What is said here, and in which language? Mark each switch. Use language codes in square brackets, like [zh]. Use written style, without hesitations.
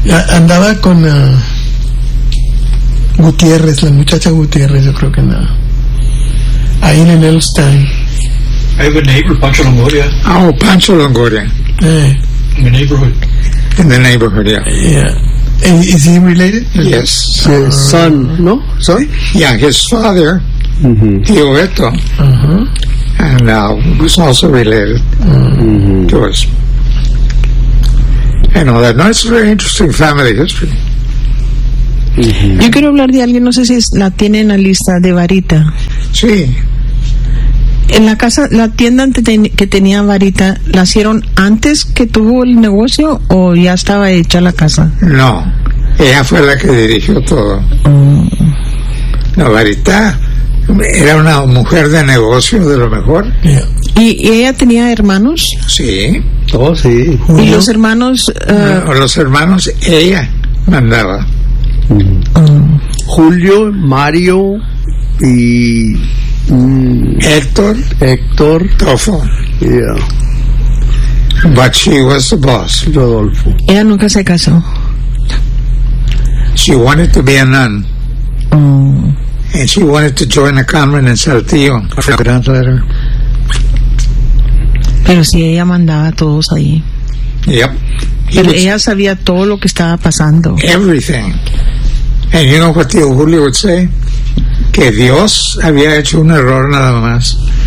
[es] Andaba con Gutiérrez, la muchacha Gutiérrez, yo creo que andaba. Ahí en el Elstein. [en] I have a neighbor, Pancho Longoria. Oh, Pancho Longoria. In the neighborhood. In the neighborhood, yeah. Yeah. Is he related? Yes. Son, no? Son? Yeah, his father, Tio Beto. And now he's also related to us. And all that. No, it's a very interesting family history. [es] Yo quiero hablar de alguien, no sé si la tiene en la lista, de Varita. Sí. En la casa, la tienda que tenía Varita, ¿la hicieron antes que tuvo el negocio o ya estaba hecha la casa? No, ella fue la que dirigió todo. La Varita era una mujer de negocio de lo mejor. ¿Y ella tenía hermanos? Sí. Todos, sí. ¿Y los hermanos? Los hermanos ella mandaba. Julio, Mario y... Héctor. Tofo. [en] Yeah. But she was the boss. Rodolfo. [es] Ella nunca se casó. [en] She wanted to be a nun. And she wanted to join a convent in Saltillo. For a grand letter. [es] Pero si ella mandaba a todos ahí. Yep. Pero ella sabía todo lo que estaba pasando. [en] Everything. And you know what Tio Julio would say? [es] Que Dios había hecho un error nada más.